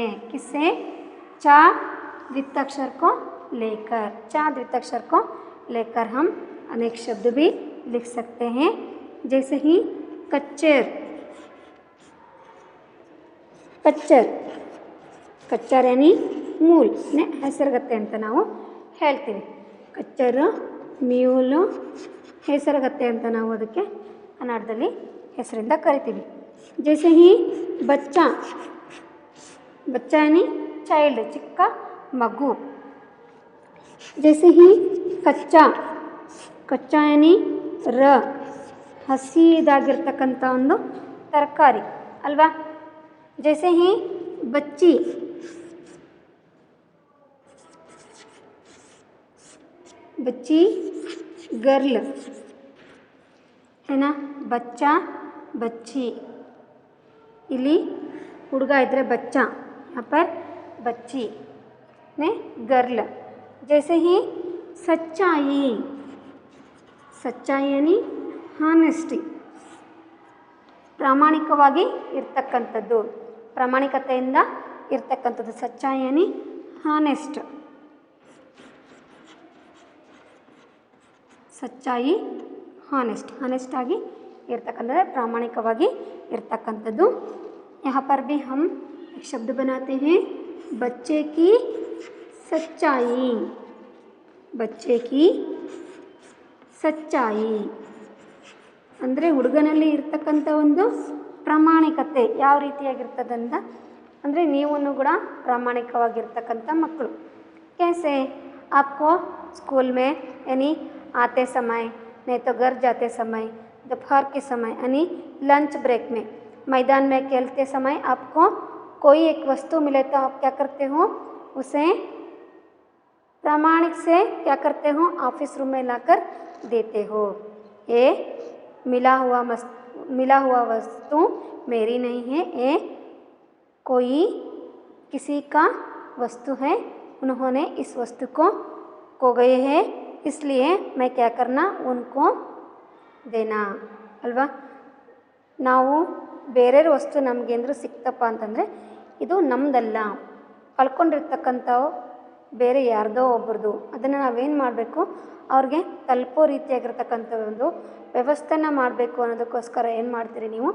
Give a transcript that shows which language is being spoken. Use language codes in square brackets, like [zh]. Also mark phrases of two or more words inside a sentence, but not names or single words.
[hi] किससे? चा द्विताक्षर को लेकर. चा द्विताक्षर को लेकर हम अनेक शब्द भी लिख सकते हैं. जैसे ही कच्चर. कच्चर कच्चर यानी मूल ने [kn] ಹೆಸರುಗತ್ತೆ ಅಂತ ನಾವು ಹೇಳ್ತೀವಿ. ಕಚ್ಚರು ಮ್ಯೂಲು ಹೆಸರುಗತ್ತೆ ಅಂತ ನಾವು ಅದಕ್ಕೆ ಕನ್ನಡದಲ್ಲಿ ಹೆಸರಿಂದ ಕರಿತೀವಿ. [hi] जैसे ही बच्चा. बच्चा यानी चाइल्ड, [kn] ಚಿಕ್ಕ ಮಗು. [hi] जैसे ही कच्चा. कच्चा यानी [kn] ರ, ಹಸಿದಾಗಿರ್ತಕ್ಕಂಥ ಒಂದು ತರಕಾರಿ ಅಲ್ವಾ. [hi] जैसे ही बच्ची. बच्ची गर्ल, है ना. बच्चा बच्ची. [kn] ಇಲ್ಲಿ ಹುಡುಗ ಇದ್ದರೆ [hi] बच्चा, यहाँ पर बच्ची ने गर्ल. जैसे ही सच्चाई. सच्चाई यानी [kn] ಹಾನೆಸ್ಟಿ, ಪ್ರಾಮಾಣಿಕವಾಗಿ ಇರ್ತಕ್ಕಂಥದ್ದು, ಪ್ರಾಮಾಣಿಕತೆಯಿಂದ ಇರ್ತಕ್ಕಂಥದ್ದು. [hi] सच्चाई यानी honest. [kn] ಸಚ್ಚಾಯಿ ಹಾನೆಸ್ಟ್, ಹಾನೆಸ್ಟಾಗಿ ಇರ್ತಕ್ಕಂಥದ್ದು, ಪ್ರಾಮಾಣಿಕವಾಗಿ ಇರ್ತಕ್ಕಂಥದ್ದು. [hi] यहाँ पर भी हम एक शब्द बनाते हैं, बच्चे की सच्चाई. बच्चे की सच्चाई [kn] ಅಂದರೆ ಹುಡುಗನಲ್ಲಿ ಇರ್ತಕ್ಕಂಥ ಒಂದು ಪ್ರಾಮಾಣಿಕತೆ ಯಾವ ರೀತಿಯಾಗಿರ್ತದಂತ ಅಂದರೆ ನೀವು ಕೂಡ ಪ್ರಾಮಾಣಿಕವಾಗಿರ್ತಕ್ಕಂಥ ಮಕ್ಕಳು. [hi] कैसे आपको स्कूल में यानी आते समय, नहीं तो घर जाते समय, दोपहर के समय यानी [en] lunch break [hi] में, मैदान में खेलते समय आपको कोई एक वस्तु मिले तो आप क्या करते हो? उसे प्रामाणिक से क्या करते हो? [en] office room [hi] में लाकर देते हो. ये मिला हुआ वस्तु मेरी नहीं है, ये कोई किसी का वस्तु है, उन्होंने इस वस्तु को खो गए हैं, इसलिए मैं क्या करना? उनको देना ಅಲ್ವಾ. [kn] ನಾವು ಬೇರೆಯವ್ರ ವಸ್ತು ನಮಗೆ ಅಂದರೂ ಸಿಕ್ತಪ್ಪ ಅಂತಂದರೆ ಇದು ನಮ್ಮದಲ್ಲ, ಕಳ್ಕೊಂಡಿರ್ತಕ್ಕಂಥವು ಬೇರೆ ಯಾರ್ದೋ ಒಬ್ರದ್ದು. ಅದನ್ನು ನಾವೇನು ಮಾಡಬೇಕು? ಅವ್ರಿಗೆ ತಲುಪೋ ರೀತಿಯಾಗಿರ್ತಕ್ಕಂಥ ಒಂದು ವ್ಯವಸ್ಥೆನ ಮಾಡಬೇಕು ಅನ್ನೋದಕ್ಕೋಸ್ಕರ ಏನು ಮಾಡ್ತೀರಿ ನೀವು?